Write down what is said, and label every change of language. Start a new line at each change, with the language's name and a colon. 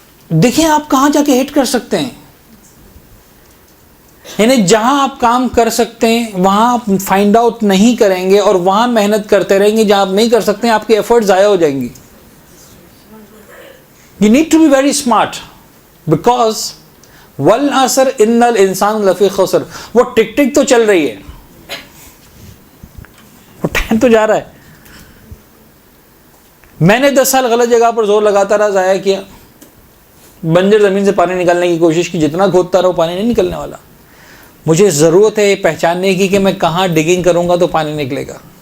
Urdu: دیکھیں آپ کہاں جا کے ہٹ کر سکتے ہیں. یعنی جہاں آپ کام کر سکتے ہیں وہاں آپ فائنڈ آؤٹ نہیں کریں گے اور وہاں محنت کرتے رہیں گے. جہاں آپ نہیں کر سکتے ہیں آپ کی ایفرٹ ضائع ہو جائیں گی.
English: You need to be very smart because
Arabic: والعصر ان الانسان لفی خسر.
Urdu: وہ ٹک ٹک تو چل رہی ہے، وہ ٹائم تو جا رہا ہے. میں نے 10 سال غلط جگہ پر زور لگاتا رہا، ضائع کیا. بنجر زمین سے پانی نکالنے کی کوشش کی، جتنا کھودتا رہا پانی نہیں نکلنے والا. مجھے ضرورت ہے پہچاننے کی کہ میں کہاں ڈگنگ کروں گا تو پانی نکلے گا.